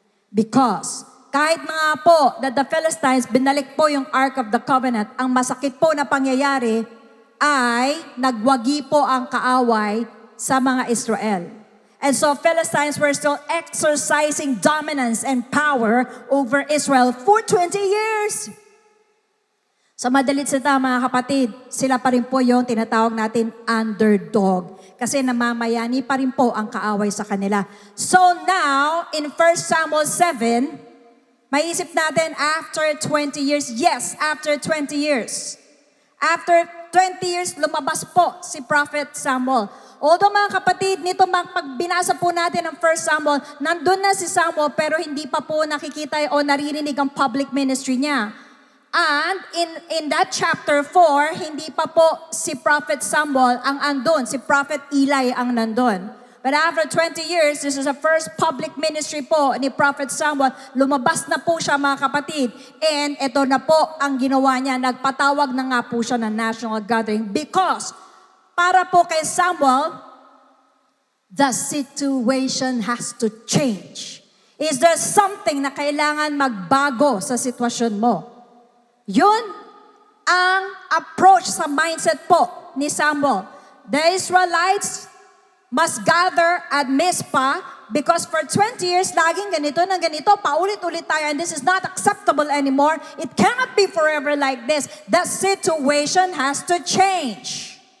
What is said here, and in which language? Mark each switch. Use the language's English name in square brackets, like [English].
[Filipino] Because kahit nga po [English] that the Philistines [Filipino] binalik po yung Ark of the Covenant, ang masakit po na pangyayari ay nagwagi po ang kaaway sa mga Israel. [English] And so Philistines were still exercising dominance and power over Israel for 20 years. [Filipino] Sa madalit salita mga kapatid, sila pa rin po yung tinatawag natin underdog. Kasi namamayani pa rin po ang kaaway sa kanila. [English] So now, in 1 Samuel 7, [Filipino] maisip natin [English] after 20 years, yes, after 20 years. After 20 years, [Filipino] lumabas po si Prophet Samuel. Although mga kapatid, nito pag binasa po natin ang 1 Samuel, nandun na si Samuel pero hindi pa po nakikita o naririnig ang public ministry niya. [English] And in that chapter 4, [Filipino] hindi pa po si Prophet Samuel ang andun, si Prophet Eli ang nandun. [English] But after 20 years, this is the first public ministry [Filipino] po ni [English] Prophet Samuel. [Filipino] Lumabas na po siya mga kapatid. And ito na po ang ginawa niya. Nagpatawag na nga po siya ng national gathering. [English] Because [Filipino] para po kay [English] Samuel, the situation has to change. Is there something [Filipino] na kailangan magbago sa sitwasyon mo? Yun ang approach sa mindset po ni Samuel. [English] The Israelites must gather at Mizpah because for 20 years, [Filipino] laging ganito na ganito, paulit-ulit tayo, [English] and this is not acceptable anymore. It cannot be forever like this. The situation has to change.